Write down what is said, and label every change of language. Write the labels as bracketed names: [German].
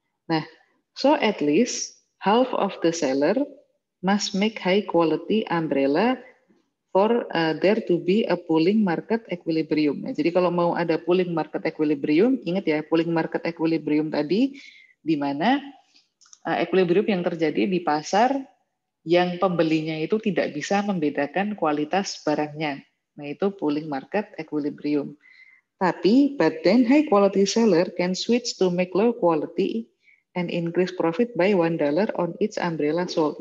[English] Nah, so at least half of the seller must make high quality umbrella for there to be a pooling market equilibrium. [Indonesian] Nah, jadi kalau mau ada pooling market equilibrium, ingat ya, pooling market equilibrium tadi di mana equilibrium yang terjadi di pasar yang pembelinya itu tidak bisa membedakan kualitas barangnya. Nah, itu pooling market equilibrium. Tapi, [English] but then high quality seller can switch to make low quality and increase profit by $1 on each umbrella sold.